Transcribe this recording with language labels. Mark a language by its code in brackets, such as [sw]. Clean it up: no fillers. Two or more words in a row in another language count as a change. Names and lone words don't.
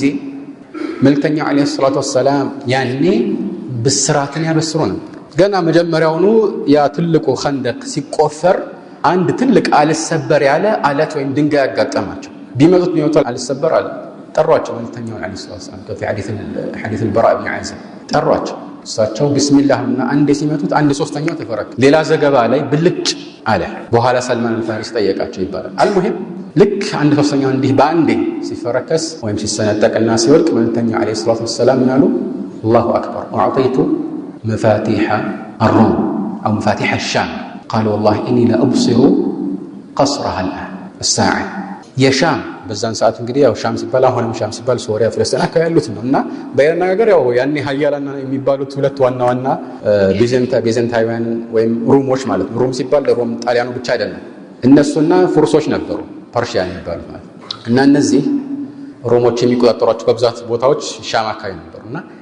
[am] መልእክተኛው [ar] عليه الصلاة والسلام [am] ያኔ ብስራትን ያበስሩ ነበር። ገና መጀመሪያውኑ ያ ትልቁ ኸንደቅ ሲቆፈር አንድ ትልቅ አልሰበር ያለ አለት ወይም ድንጋይ ያጋጠማቸው። ቢመጡት አልሰበር አለ። ጠሯቸው መልእክተኛው [ar] عليه الصلاة والسلام [am] ሐዲስ البراء بن عازب ጠሯቸው። እሳቸው ቢስሚላህና አንዴ ሲመቱት አንድ ሶስተኛው ተፈረከ። ሌላ ዘገባ ላይ ብልጭ አለ። በኋላ ሰልማን አልፋሪስ ጠየቃቸው ይባላል። አልሙሂም ልክ አንድ ሶስተኛው እንዲህ በአንዴ ሲፈረከስ ወይም ሲሰነጠቅና ሲወድቅ መልእክተኛው [ar] عليه الصلاة والسلام [am] ምናሉ? [ar] الله أكبر وأعطيت مفاتيح الروم أو مفاتيح الشام قالوا والله إني لأبصر قصرها الآن الساعة [am] የሻም በዛን ሰዓት እንግዲህ ያው ሻም ሲባል አሁንም ሻም ሲባል ሶሪያ ፍልስጤም አካባቢ ያሉት ነውና በየና ነገር ያው ያኔ ሀያላና የሚባሉት ሁለት ዋና ቤዘንታውያን ወይም ሩሞች ማለት ነው ሩም ሲባል ሮም ጣሊያኑ ብቻ አይደለም እነሱና ፉርሶች ነበሩ ፐርሺያን የሚባሉት ማለት እና እነዚህ ሮሞች የሚቆጣጠሯቸው በብዛት ቦታዎች ሻም አካባቢ ነበርና